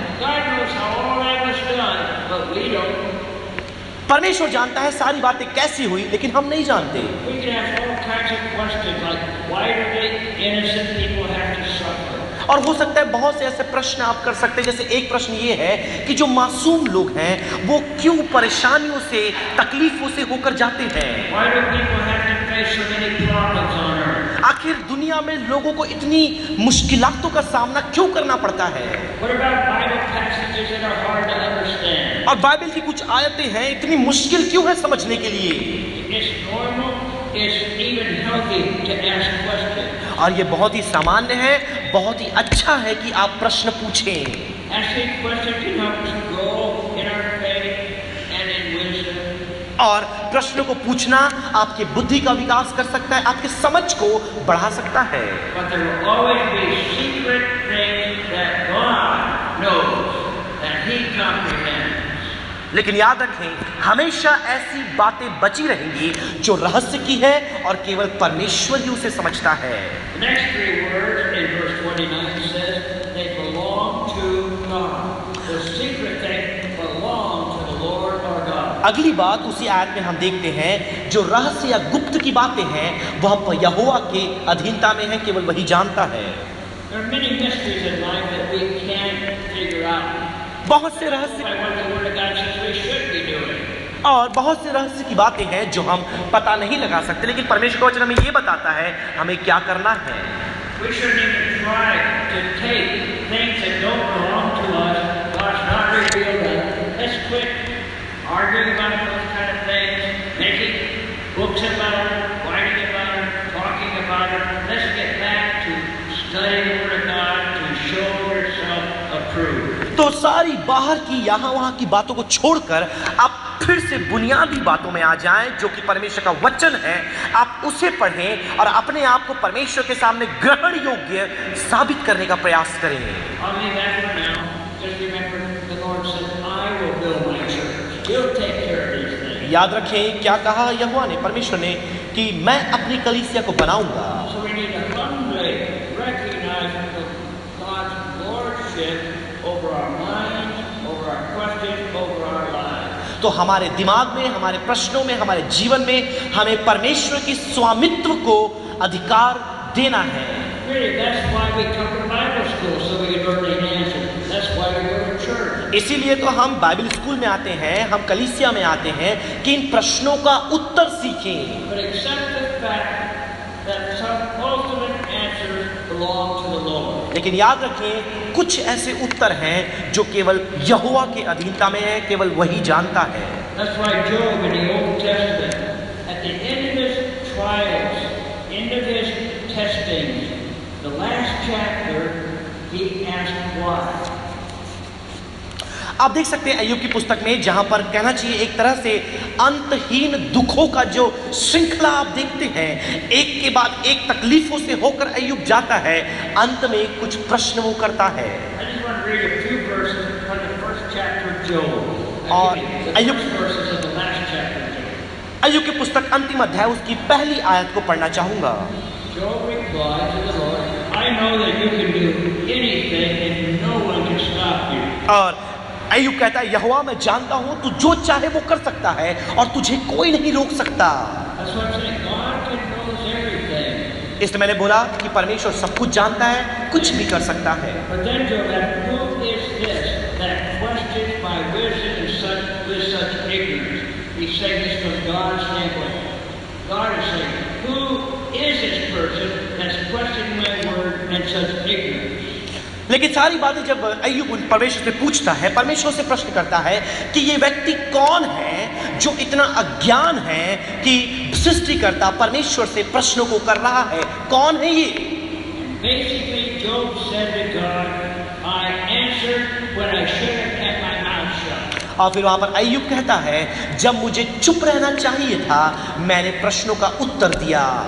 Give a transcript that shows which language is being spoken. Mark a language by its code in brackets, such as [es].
[en] God knows how all that was done, but we don't. [hi] परमेश्वर जानता है सारी बातें कैसी हुई, लेकिन हम नहीं जानते। [en] We can ask all kinds of questions like, why do the innocent people have to suffer? [hi] और हो सकता है बहुत से ऐसे प्रश्न आप कर सकते हैं, जैसे एक प्रश्न ये है कि जो मासूम लोग हैं वो क्यों परेशानियों से, तकलीफों से होकर जाते हैं। [en] Why do people have to face so many problems on earth? [hi] आखिर दुनिया में लोगों को इतनी मुश्किलातों का सामना क्यों करना पड़ता है। [en] What about Bible passages that are hard to understand? [hi] और बाइबल की कुछ आयतें हैं इतनी मुश्किल क्यों है समझने के लिए। [en] It's normal, it's even healthy to ask questions. [hi] और ये बहुत ही सामान्य है, बहुत ही अच्छा है कि आप प्रश्न पूछें। [en] Asking questions can help us grow in our faith and in wisdom. [hi] और प्रश्नों को पूछना आपकी बुद्धि का विकास कर सकता है, आपकी समझ को बढ़ा सकता है। [en] But there will always be secret things that God knows, that He comprehends. [hi] लेकिन याद रखें, हमेशा ऐसी बातें बची रहेंगी जो रहस्य की है और केवल परमेश्वर ही उसे समझता है। [en] The next three words in verse 29 says they belong to God. The secret things belong to the Lord our God. [hi] अगली बात उसी आयत में हम देखते हैं, जो रहस्य या गुप्त की बातें हैं वह यहोवा के अधीनता में है, केवल वही जानता है। [en] There are many mysteries in life that we can't figure out. [hi] बहुत से रहस्य [en] By what the Word of God says we should be doing. [hi] और बहुत से रहस्य की बातें हैं जो हम पता नहीं लगा सकते, लेकिन परमेश्वर का वचन हमें ये बताता है हमें क्या करना है। [en] We shouldn't even try to take things that don't belong to us. God's not revealed us. Let's quit arguing about those kind of things, making books about it, writing about it, talking about it. Let's get back to studying the Word of God to show yourself approved. [hi] तो सारी बाहर की यहाँ वहाँ की बातों को छोड़कर आप फिर से बुनियादी बातों में आ जाएं, जो कि परमेश्वर का वचन है। आप उसे पढ़ें और अपने आप को परमेश्वर के सामने ग्रहण योग्य साबित करने का प्रयास करें। [en] I'll leave that for now. Just remember, the Lord said, "I will build my church. He'll take care of these things." [hi] याद रखें क्या कहा यहोवा ने, परमेश्वर ने, कि मैं अपनी कलीसिया को बनाऊंगा। [en] So we need to humbly recognize God's lordship over our minds, over our questions, over our lives. [hi] तो हमारे दिमाग में, हमारे प्रश्नों में, हमारे जीवन में हमें परमेश्वर की स्वामित्व को अधिकार देना है। [en] Really, that's why we come to Bible school, so we can learn the answer. That's why we go to church. [hi] इसीलिए तो हम बाइबल स्कूल में आते हैं, हम कलीसिया में आते हैं कि इन प्रश्नों का उत्तर सीखें। [en] But accept the fact that some ultimate answers belong to the Lord. [hi] लेकिन याद रखें कुछ ऐसे उत्तर हैं जो केवल यहोवा के अधीनता में है, केवल वही जानता है। [en] That's why Job in the Old Testament, at the end of his trials, end of his testings, the last chapter, he asked why. [hi] आप देख सकते हैं अय्यूब की पुस्तक में, जहां पर कहना चाहिए एक तरह से अंतहीन दुखों का जो श्रृंखला आप देखते हैं, एक के बाद एक तकलीफों से होकर अय्यूब जाता है, अंत में कुछ प्रश्न वो करता है। [en] I just want to read a few verses from the first chapter of Job. [hi] और [en] The [hi] Ayyub [en] first verses of the last chapter of Job. [hi] अय्यूब की पुस्तक अंतिम अध्याय उसकी पहली आयत को पढ़ना चाहूंगा। [en] Job replied to the Lord, I know that you can do anything and no one can stop you. [hi] और अय्यूब कहता है, यहोवा मैं जानता हूं तू जो चाहे वो कर सकता है और तुझे कोई नहीं रोक सकता। [en] That's what I'm saying. God can knows everything. [hi] इसलिए मैंने बोला कि परमेश्वर सब कुछ जानता है, कुछ भी कर सकता है। [en] But then Job asked, who is this that questions my wisdom and with such ignorance? He's saying this from God's standpoint. God is saying, who is this person that's questioning my word and such ignorance? [hi] लेकिन सारी बातें जब अय्यूब परमेश्वर से पूछता है, परमेश्वर से प्रश्न करता है कि ये व्यक्ति कौन है जो इतना अज्ञान है कि सृष्टिकर्ता परमेश्वर से प्रश्नों को कर रहा है, कौन है ये? [en] Basically, Job said to God, I answered when I should have kept my mouth shut. [hi] और फिर वहां पर अय्यूब कहता है, जब मुझे चुप रहना चाहिए था, मैंने प्रश्नों का उत्तर दिया।